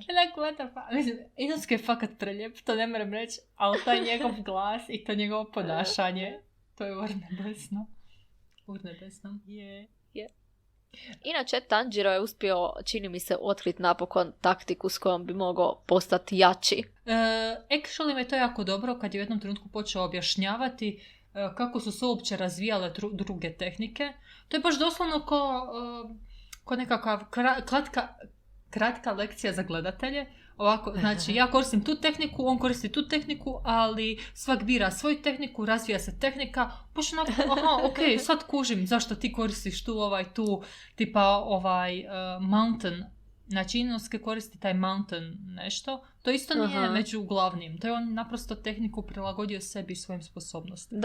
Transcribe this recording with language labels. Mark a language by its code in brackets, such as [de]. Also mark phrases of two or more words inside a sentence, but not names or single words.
[hr] Mislim, Inosuke je fakat prelijep, to ne moram reći, ali taj njegov glas i to njegovo ponašanje, To je urnebesno. Urnebesno. Je. Inače, Tanjiro je uspio, čini mi se, otkriti napokon taktiku s kojom bi mogao postati jači. Actually me to jako dobro kad je u jednom trenutku počeo objašnjavati kako su se uopće razvijale druge tehnike. To je baš doslovno ko nekakav kratka lekcija za gledatelje. Ovako, znači ja koristim tu tehniku, on koristi tu tehniku, ali svak bira svoju tehniku, razvija se tehnika, baš onako, ok, sad kužim zašto ti koristiš tu, tipa mountain, znači Inosuke koristi taj mountain nešto, to isto nije među glavnim, to je on naprosto tehniku prilagodio sebi i svojim sposobnostima.